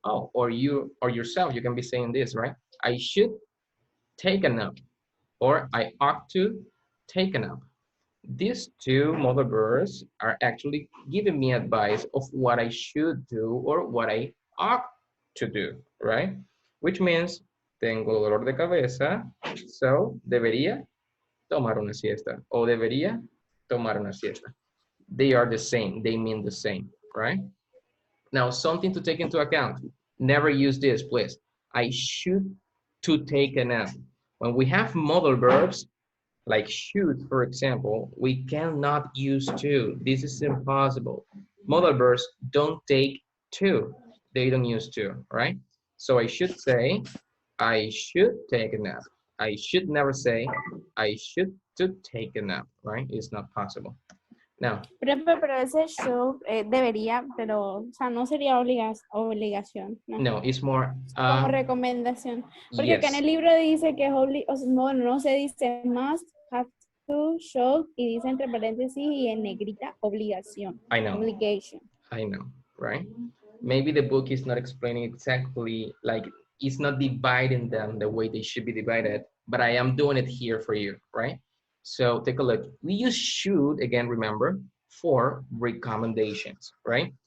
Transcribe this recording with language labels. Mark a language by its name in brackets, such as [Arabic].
[English] Oh, or you or yourself, you can be saying this, right? I should take a nap, or I ought to take a nap. These two modal verbs are actually giving me advice of what I should do or what I ought to do, right? [Spanish] Which means, tengo dolor de cabeza, so debería tomar una siesta, o debería tomar una siesta. [English] They are the same, they mean the same, right? Now, something to take into account. Never use this, please. I should to take a nap. When we have modal verbs, like should, for example, we cannot use to. This is impossible. Modal verbs don't take to. They don't use to, right? So I should say, I should take a nap. I should never say, I should to take a nap, right? It's not possible. Now. [Spanish] Pero ese should, debería, pero, o sea, no sería obligación. [English] No, it's more. [Spanish] Como recomendación. Porque [English] yes. [Spanish] acá en el libro dice que es no se dice must, have to, should, y dice entre paréntesis y en negrita obligación. [English] I know. Obligation. I know, right? Maybe the book is not explaining exactly, like it's not dividing them the way they should be divided, but I am doing it here for you, right? So take a look. We use should, again, remember, for recommendations, right?